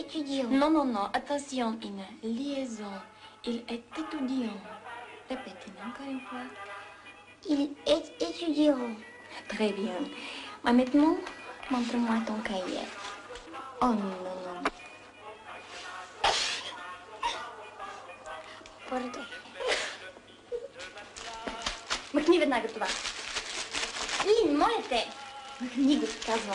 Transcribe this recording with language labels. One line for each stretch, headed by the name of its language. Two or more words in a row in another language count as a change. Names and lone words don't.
French: étudiant. Non, attention, Ina. Liaison. Il est étudiant. Répétez encore une fois. Il est étudiant. Très bien. Mais maintenant, montre-moi ton cahier. Oh non.
Bulgarian: Парите. Махни веднага това. Лин, моля те. Махни го, казвам.